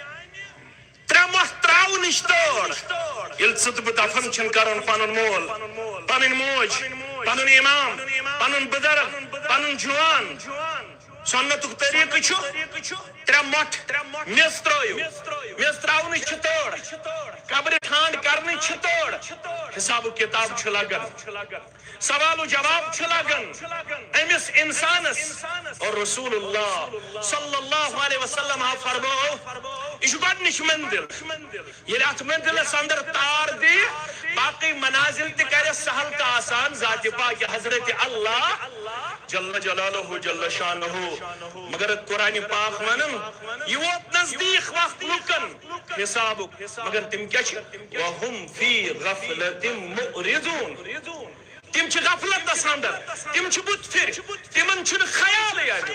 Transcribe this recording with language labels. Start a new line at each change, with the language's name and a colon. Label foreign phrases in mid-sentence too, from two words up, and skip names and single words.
Kashmiri: ترمس تراونش تور یل ژٕ تہٕ بہٕ دفن چھن کرن پنن مول پنن موج پنن امام پنن بزرگ پنن جوان سنتُک طریقہٕ چھُ ترٛےٚ مۄٹھ میٚژ ترٲیِو میٚژ تراونٕچ چھِ تٲر قبرِ ٹھانڈ کرنٕچ چھِ تٲر حسابُک کتاب چھُ لگان سوال و جواب چھُ لگان أمِس انسانس اور
Arabic: رسول اللہ صلی اللہ علیہ وسلم
Kashmiri: آو فرموو یہ چھُ گۄڈنِچ منزل ییٚلہِ اتھ منزلس اندر تار دی باقی منازل تہِ کرٮ۪س سہل تہٕ آسان ذاتِ پاک حضرت اللہ
Arabic: جل جلالہ جل شانہ
Kashmiri: مگر قرآن پاک ونن یہ ووت نزدیک وقت لکن حسابک مگر تم کیا چھ
Arabic: وہم فی غفلت معرضون
Kashmiri: تم چھ غفلت اندر تم چھ بت پھر تمن چھ خیال